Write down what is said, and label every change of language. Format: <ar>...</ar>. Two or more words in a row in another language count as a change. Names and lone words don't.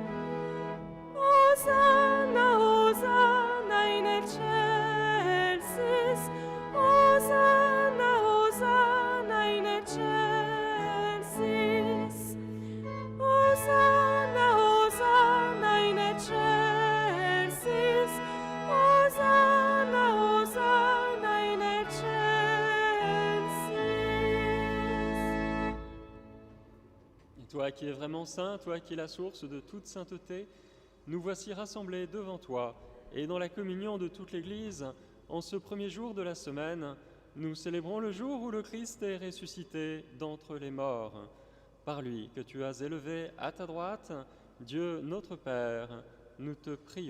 <la>Hosanna, Hosanna in excelsis, Hosanna, Hosanna in excelsis, Hosanna, Hosanna in excelsis, Hosanna, Hosanna in excelsis.</la> <fr>Et toi qui es vraiment saint, toi qui es la source de toute sainteté, nous voici rassemblés devant toi, et dans la communion de toute l'Église, en ce premier jour de la semaine, nous célébrons le jour où le Christ est ressuscité d'entre les morts. Par lui que tu as élevé à ta droite, Dieu notre Père, nous te prions.</fr>